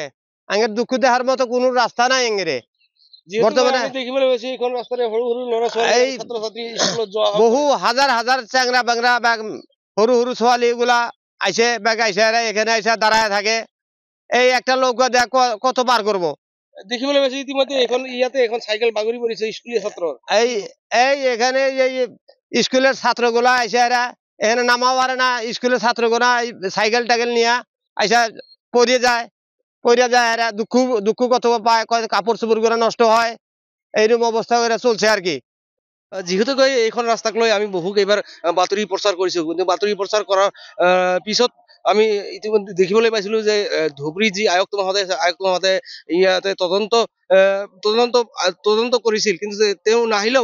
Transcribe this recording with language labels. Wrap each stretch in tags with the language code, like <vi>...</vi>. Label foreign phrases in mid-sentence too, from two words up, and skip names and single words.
<bn>আঙ্গের দুঃখ দেখার মতো কোনো রাস্তা নাই আঙ্গেরে বর্তমানে। বহু হাজার হাজার চ্যাংরা ব্যাংরা সরু সরু ছোৱালী গুলা আইসে এখানে আইসা দাঁড়ায় থাকে। এই একটা লোক কত বার করবো?</bn> <as>দেখিবলৈ পাইছো ইতিমধ্যে ইয়াতে এখন সাইকেল বাগৰি পৰিছে স্কুলীয়া ছাত্ৰ।</as> <bn>এখানে স্কুলের ছাত্রগুলা আইসা এখানে নামাও পারে না। স্কুলের ছাত্রগুলা সাইকেল টাইকেল নিয়ে আইসা পড়িয়ে যায়। পইরা যায় এরা দুঃখ কত পায় কাপড় চোপড় করে নষ্ট হয় এইরকম অবস্থা করে চলছে আর কি</bn> <as>যিহেতুকৈ এইখন ৰাস্তাক লৈ আমি বহু কেইবাৰ বাতৰি প্ৰচাৰ কৰিছো কিন্তু বাতৰি প্ৰচাৰ কৰাৰ পিছত আমি ইতিমধ্যে দেখিবলৈ পাইছিলো যে ধুবুৰী যি আয়ুক্ত মহোদয় আছে আয়ুক্ত মহোদয়ে ইয়াতে তদন্ত কৰিছিল কিন্তু তেওঁ নাহিলেও</as>